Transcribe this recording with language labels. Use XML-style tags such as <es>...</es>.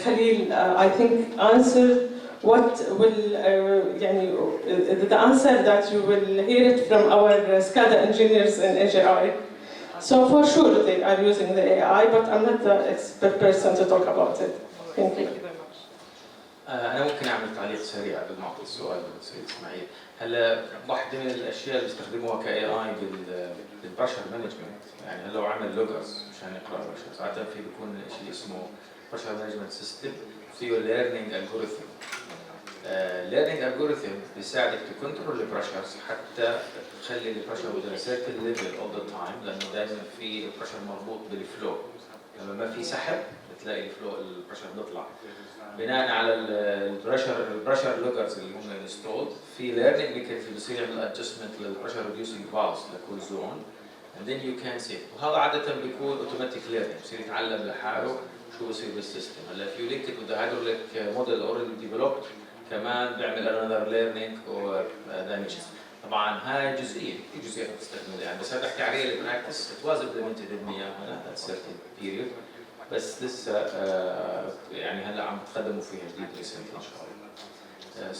<en>Khalil I think answered what will يعني the answer that you will hear it from our SCADA engineers in AGI. So for sure they are using the AI, but I'm not the expert person to talk about it. Thank you.</en> <ar>أنا ممكن أعمل تعليق سريع قبل ما أعطي السؤال للسيد إسماعيل. هلا واحدة من الأشياء اللي بيستخدموها كاي اي بالبرشر مانجمنت، يعني هلا لو عمل لوجرز مشان يقرأ البرشر، ساعتها في بيكون شيء اسمه برشر مانجمنت سيستم، فيه ليرنينج الجوريثم. ليرنينج الجوريثم بيساعدك تكنترول البرشرز حتى تخلي البرشر</ar> <en>وذ سيرتن ليفل اول ذا تايم،</en> <ar>لأنه دائما في البرشر مربوط بالفلو، لما ما في سحب بتلاقي الفلو البريشر بيطلع. بناء على البريشر لوجرز اللي هم انستولد في ليرنينج بيصير يعمل ادجستمنت للبريشر ريديوسينج فالفز لكل زون</ar> <en>and then you can save.</en> <ar>وهذا عاده بيكون اوتوماتيك ليرنينج بصير يتعلم لحاله شو بصير بالسيستم.</ar> <en>هلا if you link it with the hydraulic model already developed</en> <ar>كمان بيعمل</ar> <en>another learning or dimensions.</en> <ar>طبعا هاي جزئيه في جزئيات بتستخدمها يعني بس هذا بحكي عليه البراكتس</ar> <en>it was implemented in Myanmar at a certain period</en> <ar>بس لسه يعني هلا عم تقدموا فيها جديد ريسنتلي ان شاء الله.</ar>